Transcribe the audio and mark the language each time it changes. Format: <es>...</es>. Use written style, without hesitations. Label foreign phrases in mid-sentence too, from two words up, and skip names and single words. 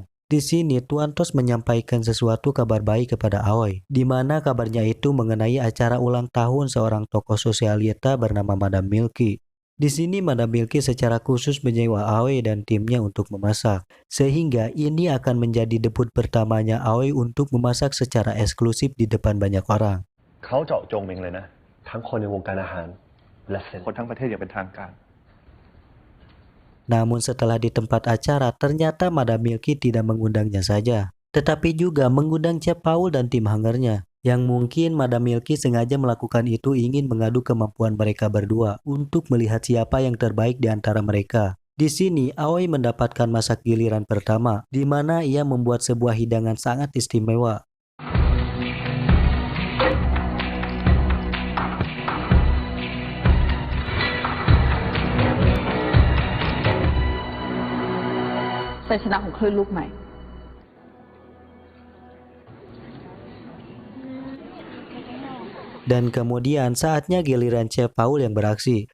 <id>Di sini Tuan Tos menyampaikan sesuatu kabar baik kepada Aoi, di mana kabarnya itu mengenai acara ulang tahun seorang tokoh sosialita bernama Madam Milky. Di sini Madam Milky secara khusus menyewa Aoi dan timnya untuk memasak, sehingga ini akan menjadi debut pertamanya Aoi untuk memasak secara eksklusif di depan banyak orang.</id> <th>เขาเจาะจงเองเลยนะ ทั้งคนในวงการอาหารและเซน คนทั้งประเทศอย่างเป็นทางการ</th> <id>Namun setelah di tempat acara, ternyata Madam Milky tidak mengundangnya saja, tetapi juga mengundang Chef Paul dan tim hangernya. Yang mungkin Madam Milky sengaja melakukan itu ingin mengadu kemampuan mereka berdua untuk melihat siapa yang terbaik di antara mereka. Di sini, Aoi mendapatkan masak giliran pertama, di mana ia membuat sebuah hidangan sangat istimewa.</id> <th>Saya ชนะของคลื่นลูกใหม่</th> <id>Dan kemudian saatnya giliran Chef Paul yang beraksi.</id>